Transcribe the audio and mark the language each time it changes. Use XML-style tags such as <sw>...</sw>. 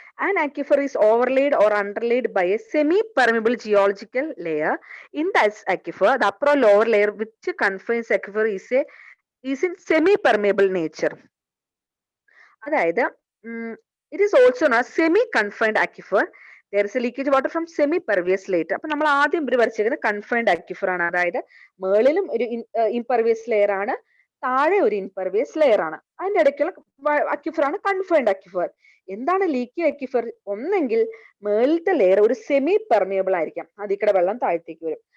<en>An aquifer is overlaid or underlaid by a semi permeable geological layer. In that aquifer the upper or lower layer which confines aquifer is in semi permeable nature.</en> <ml>അതായത്</ml> <en>It is also known semi confined aquifer. There is a leakage water from semi-pervious layer.</en> <ml>അപ്പൊ നമ്മൾ ആദ്യം ഇവർ വരച്ചിരിക്കുന്നത് confined അക്വിഫർ ആണ്. അതായത് മുകളിലും ഒരു impervious layer ആണ്, താഴെ ഒരു ഇംപെർവിയസ് ലെയർ ആണ്. അതിന്റെ ഇടയ്ക്കുള്ള അക്വിഫർ ആണ് കൺഫൈൻഡ് അക്വിഫർ. എന്താണ് ലീക്കി അക്വിഫർ? ഒന്നെങ്കിൽ മുകളിലത്തെ ലെയർ ഒരു സെമി പെർമിയബിൾ ആയിരിക്കാം, അതിക്കടെ വെള്ളം താഴത്തേക്ക് വരും.</ml>